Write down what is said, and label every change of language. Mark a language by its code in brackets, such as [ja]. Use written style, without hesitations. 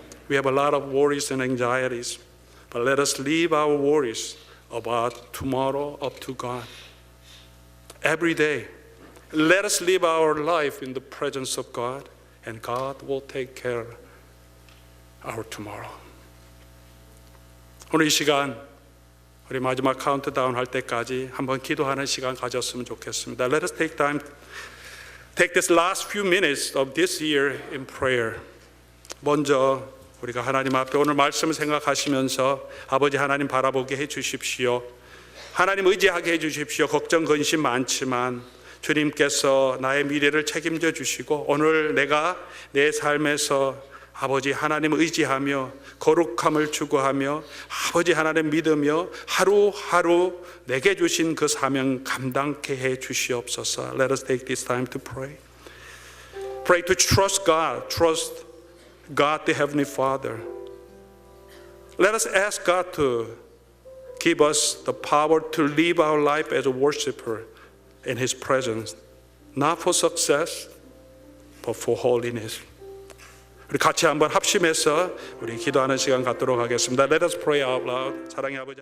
[en] We have a lot of worries and anxieties, but let us leave our worries about tomorrow up to God. Every day, let us live our life in the presence of God, and God will take care of our tomorrow. [ko] 오늘 이 시간 우리 마지막 카운트다운 할 때까지 한번 기도하는 시간 가졌으면 좋겠습니다. [en] Let us take this last few minutes of this year in prayer. [ko] 먼저 우리가 하나님 앞에 오늘 말씀을 생각하시면서 아버지 하나님 바라보게 해 주십시오. 하나님 의지하게 해 주십시오. 걱정 근심 많지만 주님께서 나의 미래를 책임져 주시고 오늘 내가 내 삶에서 아버지 하나님 의지하며 거룩함을 추구하며 아버지 하나님 믿으며 하루하루 내게 주신 그 사명 감당케 해 주시옵소서. [en] Let us take this time to pray. Pray to trust God. Trust God the Heavenly Father. Let us ask God to give us the power to live our life as a worshiper in His presence. Not for success, but for holiness. [ko] 우리 같이 한번 합심해서 우리 기도하는 시간 갖도록 하겠습니다. [en] Let us pray out loud. [ko] 사랑의 아버지.